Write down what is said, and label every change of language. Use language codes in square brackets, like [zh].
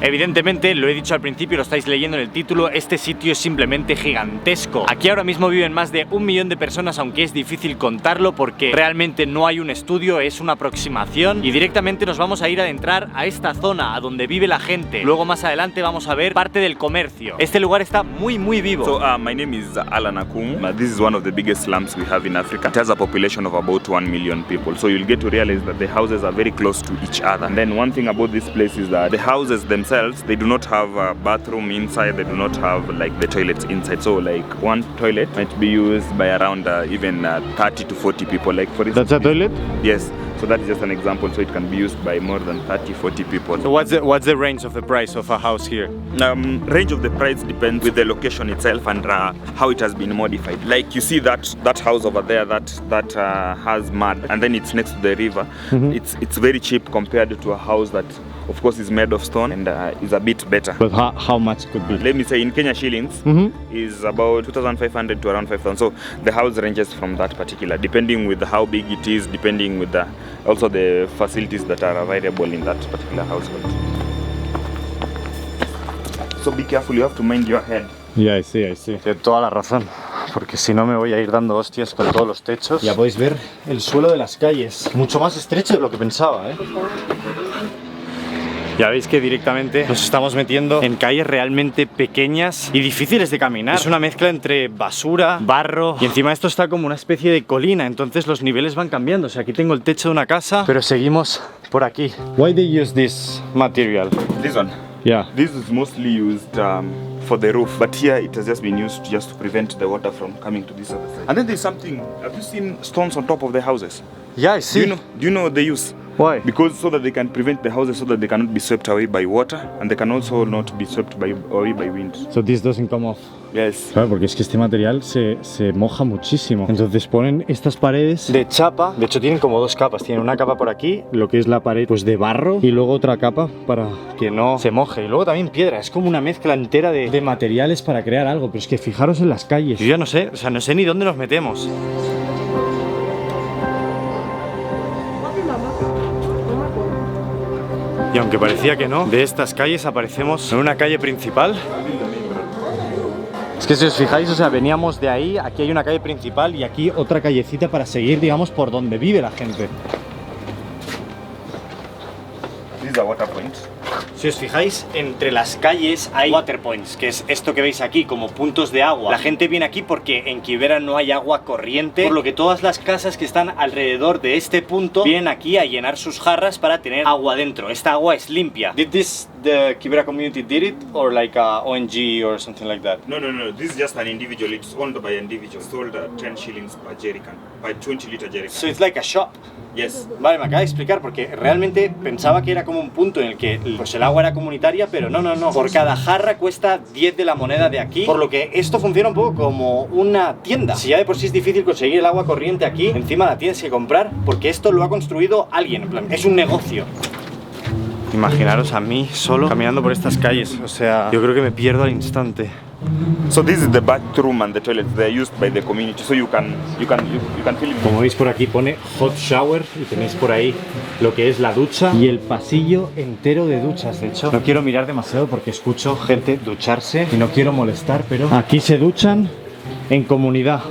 [es] Evidentemente, lo he dicho al principio, lo estáis leyendo en el título, este sitio es simplemente gigantesco. Aquí ahora mismo viven más de 1 millón de personas, aunque es difícil contarlo porque realmente no hay un estudio, es una aproximación. Y directamente nos vamos a ir a adentrar a esta zona, a donde vive la gente. Luego más adelante vamos a ver parte del comercio. Este lugar está muy vivo. [en] So my name is Alan Akum. This is one of the biggest slums we have in Africa. It has a population of about 1 million people. So you'll get to realize that the houses are very close to each other. And then one thing about this place is that the houses themselves, they do not have a bathroom inside, they do not have like the toilets inside. So like one toilet might be used by around even 30 to 40 people. Like for instance, That's a toilet? Yes. So that's just an example, so it can be used by more than 30-40 people. So what's the range of the price of a house here? Range of the price depends with the location itself and how it has been modified. Like you see that house over there that has mud, and then it's next to the river. It's very cheap compared to a house that of course is made of stone and is a bit better. But how much could be? Let me say in Kenya shillings is about 2,500 to around 5,000. So the house ranges from that particular, depending with how big it is, depending with also the facilities that are available in that particular household. So be careful, you have to mind your head. Yeah, I see. [es] Tienes toda la razón, porque si no me voy a ir dando hostias con todos los techos. Ya podéis ver el suelo de las calles, mucho más estrecho de lo que pensaba, ¿eh? Ya veis que directamente nos estamos metiendo en calles realmente pequeñas y difíciles de caminar. Es una mezcla entre basura, barro, y encima esto está como una especie de colina, entonces los niveles van cambiando. O sea, aquí tengo el techo de una casa, pero seguimos por aquí. [en] Why they use this material? This one? Yeah. This is mostly used for the roof, but here it has just been used just to prevent the water from coming to this other side. And then there's something, have you seen stones on top of the houses? Yeah, I see. Do you know the use? Why? Because so that they can prevent the houses so that they cannot be swept away by water, and they can also not be swept away by wind. So this doesn't come off. Yes. [es] Claro, porque es que este material se moja muchísimo. Entonces ponen estas paredes de chapa. De hecho tienen como 2 capas. Tienen una capa por aquí, lo que es la pared pues de barro, y luego otra capa para que no se moje. Y luego también piedra. Es como una mezcla entera de materiales para crear algo. Pero es que fijaros en las calles. Yo ya no sé, o sea, no sé ni dónde nos metemos. Y aunque parecía que no, de estas calles aparecemos en una calle principal. Es que si os fijáis, o sea, veníamos de ahí, aquí hay una calle principal y aquí otra callecita para seguir, digamos, por donde vive la gente. [en] This is a water point. [es] Si os fijáis, entre las calles hay water points, que es esto que veis aquí, como puntos de agua. La gente viene aquí porque en Kibera no hay agua corriente, por lo que todas las casas que están alrededor de este punto vienen aquí a llenar sus jarras para tener agua dentro. Esta agua es limpia. [en] Did the Kibera community did it, or like a ONG or something like that? No. This is just an individual. It's owned by an individual. Sold 10 shillings per jerrycan, by 20-liter jerrycan. So it's like a shop. Yes. [es] Vale, me acaba de explicar porque realmente pensaba que era como un punto en el que pues el agua era comunitaria, pero no. Por cada jarra cuesta 10 de la moneda de aquí, por lo que esto funciona un poco como una tienda. Si ya de por sí es difícil conseguir el agua corriente aquí, encima la tienes que comprar porque esto lo ha construido alguien, en plan, es un negocio. Imaginaros a mí solo caminando por estas calles, o sea, yo creo que me pierdo al instante. [en] So this is the bathroom and the toilets. They're used by the community, so you can feel it. [es] Como veis por aquí pone hot shower y tenéis por ahí lo que es la ducha y el pasillo entero de duchas. De hecho, no quiero mirar demasiado porque escucho gente ducharse y no quiero molestar, pero aquí se duchan en comunidad.